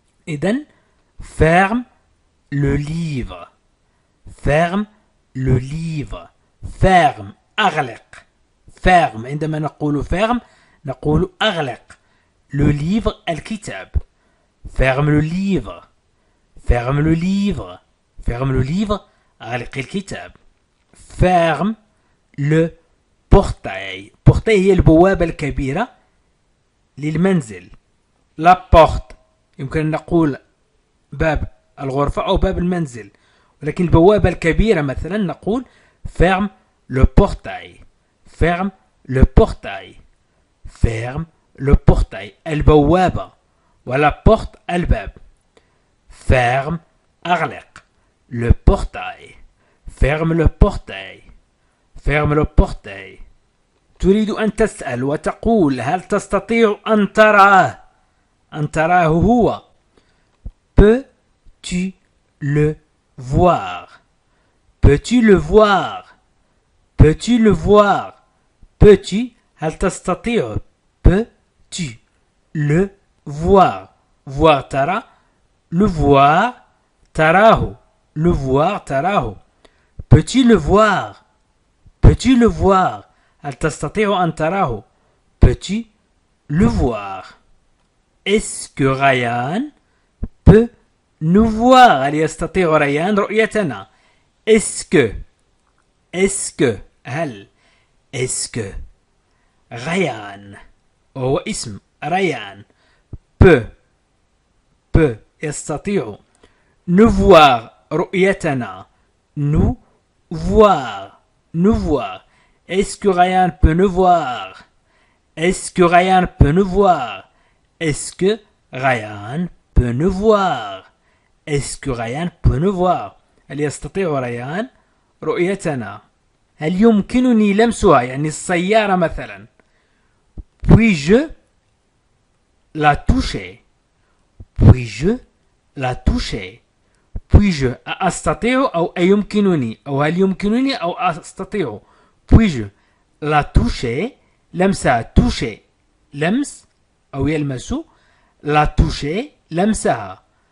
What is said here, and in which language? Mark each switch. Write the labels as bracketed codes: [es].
[fr] إذن ferme le livre. ferme le livre. ferme أغلق. [ar] ferme عندما نقول ferme نقول أغلق. [fr] le livre الكتاب. ferme le livre. ferme le livre. ferme le livre [ar] أغلق الكتاب. [fr] ferme le portail. [ar] portail هي البوابة الكبيرة للمنزل. la porte يمكن أن نقول باب الغرفة أو باب المنزل، ولكن البوابة الكبيرة مثلا نقول [fr] ferme le portail. ferme le portail. ferme le portail البوابة، ولا porte الباب. ferme أغلق le portail. ferme le portail. ferme le portail. [ar] تريد أن تسأل وتقول هل تستطيع أن تراه؟ أن تراه هو. [fr] Peux-tu le voir? Peux-tu le voir? Peux-tu le voir? Peux-tu [ar] هل تستطيع؟ [fr] Peux-tu le voir? voir ترى. le voir تراه. le voir تراه. Peux-tu le voir? Peux-tu le voir? [ar] هل تستطيع أن تراه؟ [fr] Peux-tu le voir? Est-ce que Ryan peut nous voir؟ [ar] هل يستطيع ريان رؤيتنا؟ [fr] Est-ce que هل est-ce que Ryan [ar] وهو اسم ريان [fr] peut يستطيع nous voir رؤيتنا. nous voir. Est-ce que Ryan peut nous voir? Est-ce que Ryan peut nous voir? Est-ce que Ryan peut nous voir? Est-ce que Ryan peut nous voir? [ar] هل يستطيع ريان رؤيتنا؟ هل يمكنني لمسها؟ يعني السيارة مثلا. [fr] Puis-je la toucher? Puis-je la toucher? [ar] Puis-je أستطيع أو أيمكنني أو هل يمكنني أو أستطيع. [fr] Puis-je la toucher؟ لمسها. [ar] toucher لمس أو يلمس. [fr] la toucher لمسها.